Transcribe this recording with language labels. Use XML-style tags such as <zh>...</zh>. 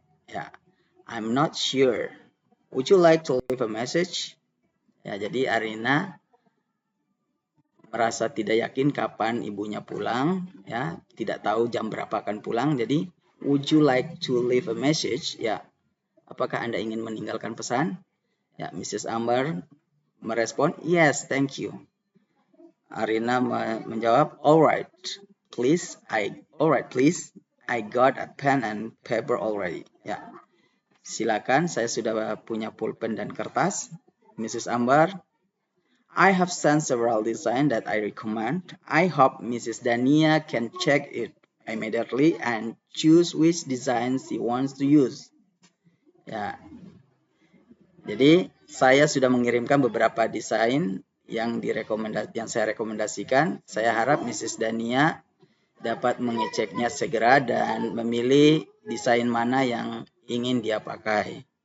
<en>Ya, I'm not sure. Would you like to leave a message?</en> <id>Ya, jadi Arina merasa tidak yakin kapan ibunya pulang, ya, tidak tahu jam berapa akan pulang.</id> <en>Jadi, would you like to leave a message?</en> <id>Ya, apakah Anda ingin meninggalkan pesan? Ya, Mrs. Ambar merespon,</id> <en>yes, thank you.</en> <id>Arina menjawab,</id> <en>alright, please, I got a pen and paper already.</en> <id>Ya, silakan, saya sudah punya pulpen dan kertas.</id> <en>Mrs. Ambar, I have sent several designs that I recommend. I hope Mrs. Dania can check it immediately and choose which design she wants to use.</en> <id>Ya, jadi saya sudah mengirimkan beberapa desain yang saya rekomendasikan. Saya harap Mrs. Dania dapat mengeceknya segera dan memilih desain mana yang ingin dia pakai.</id>